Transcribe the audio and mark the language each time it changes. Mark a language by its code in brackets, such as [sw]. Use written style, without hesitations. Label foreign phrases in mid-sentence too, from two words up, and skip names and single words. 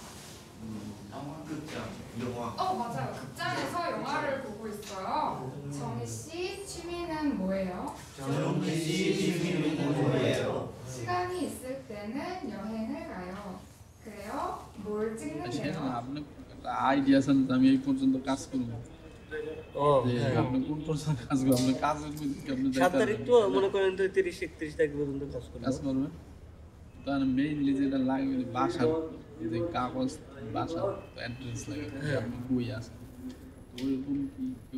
[ko] 영화극장 영화 맞아요. 극장에서 영화를 보고 있어요. 정희 씨 취미는 뭐예요? 정희 씨 취미는 뭐예요? 시간이 있을 때는 여행을 가요. 그래요? 뭘 [bn] সেটা [ko] 찍는데요? [bn] আপনার আইডিয়া আছে না আমি এই পর্যন্ত কাজ করবো ও যে হ্যাঁ। আপনি কোন পর্যন্ত কাজ করবেন আপনি কাজের মধ্যে আপনি 7 তারিখ তো মনে করেন তো 30-31 তারিখ পর্যন্ত কাজ করবো। কাজ করবেন তাহলে মেইনলি যেটা লাগবে যে বাসার যে কাগজ বাসার অ্যাড্রেস লাগে আপনি বই আছে ওইরকম কি কেউ